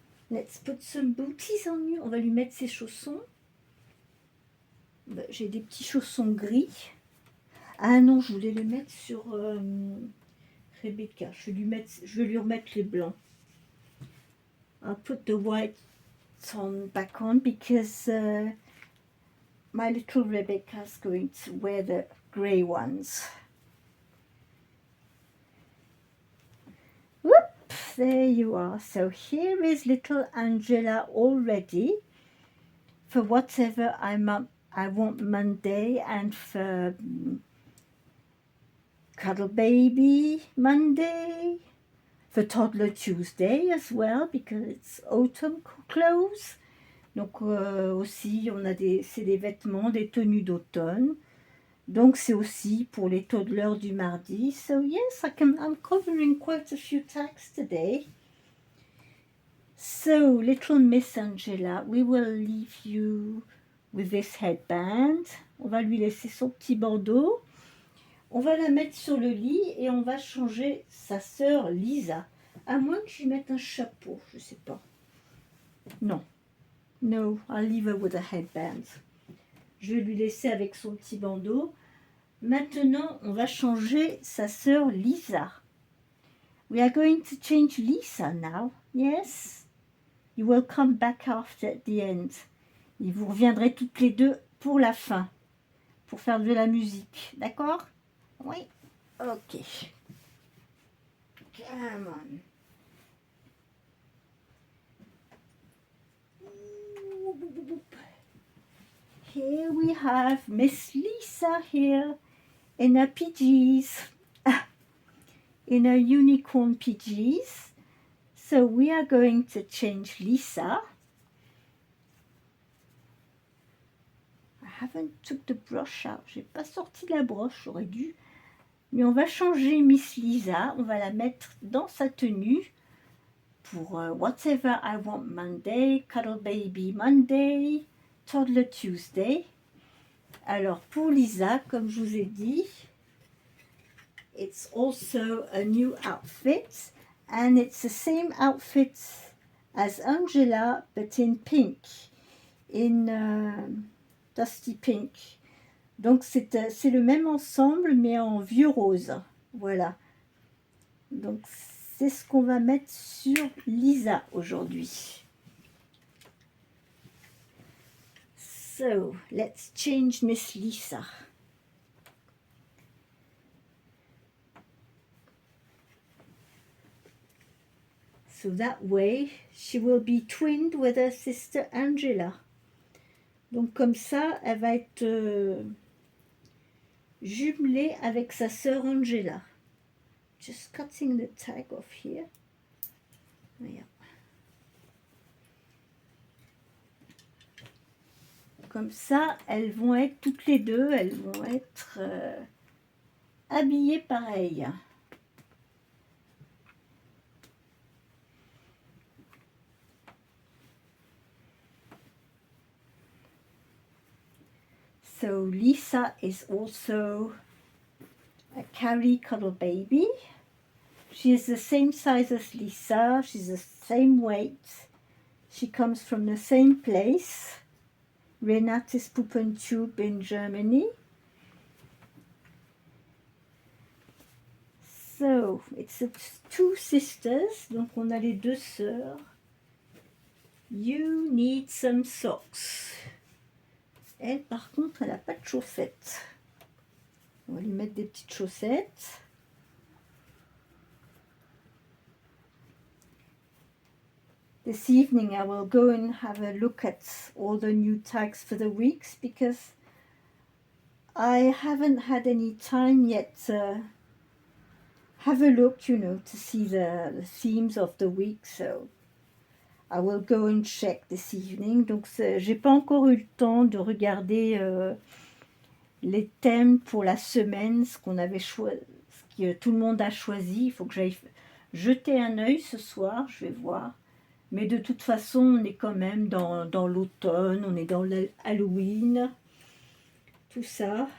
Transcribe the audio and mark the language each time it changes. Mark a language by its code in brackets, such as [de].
[en] Let's put some booties on you. [fr] On va lui mettre ses chaussons. J'ai des petits chaussons gris. Ah non, je voulais les mettre sur Rebecca. Je vais lui remettre les blancs. [en] I'll put the white back on because my little Rebecca's going to wear the grey ones. Whoop! There you are. So here is little Angela all ready for whatever I want Monday and for Cuddle Baby Monday, the Toddler Tuesday as well, because it's autumn clothes. [fr] Donc aussi, c'est des vêtements, des tenues d'automne. Donc c'est aussi pour les toddlers du mardi. [en] So yes, I'm covering quite a few tags today. So little Miss Angela, we will leave you with this headband. [fr] On va lui laisser son petit bandeau. On va la mettre sur le lit et on va changer sa sœur Lisa. À moins que je lui mette un chapeau, je sais pas. Non. [en] No, I'll leave her with a headband. [fr] Je vais lui laisser avec son petit bandeau. Maintenant, on va changer sa sœur Lisa. [en] We are going to change Lisa now. Yes? You will come back after at the end. [fr] Et vous reviendrez toutes les deux pour la fin. Pour faire de la musique. D'accord? Oui? Ok. [en] Come on. Here we have Miss Lisa here in her PJs, in her unicorn PJs. So we are going to change Lisa. I haven't took the brush out. [fr] J'ai pas sorti la broche, j'aurais dû. Mais on va changer Miss Lisa. On va la mettre dans sa tenue pour Whatever I Want Monday, Cuddle Baby Monday, Toddler Tuesday. Alors pour Lisa, comme je vous ai dit, [en] it's also a new outfit, and it's the same outfit as Angela, but in pink, in dusty pink. [fr] Donc c'est le même ensemble, mais en vieux rose. Voilà. Donc c'est ce qu'on va mettre sur Lisa aujourd'hui. [en] So, let's change Miss Lisa. So that way, she will be twinned with her sister Angela. [fr] Donc comme ça, elle va être jumelée avec sa sœur Angela. [en] Just cutting the tag off here. [fr] Voilà. Comme ça, elles vont être toutes les deux, elles vont être habillées pareil. [en] So Lisa is also a Carrie Cuddle Baby. She is the same size as Lisa, she's the same weight. She comes from the same place, Renates Puppentube in Germany. So, it's two sisters, [fr] donc on a les deux sœurs. [en] You need some socks. [fr] Elle, par contre, elle n'a pas de chaussettes. On va lui mettre des petites chaussettes. [en] This evening I will go and have a look at all the new tags for the weeks, because I haven't had any time yet to have a look, you know, to see the themes of the week. So I will go and check this evening. [fr] Donc j'ai pas encore eu le temps de regarder les thèmes pour la semaine, ce qu'on avait choisi, ce que tout le monde a choisi. Il faut que j'aille jeter un œil ce soir, je vais voir. Mais de toute façon, on est quand même dans l'automne, on est dans l'Halloween, tout ça.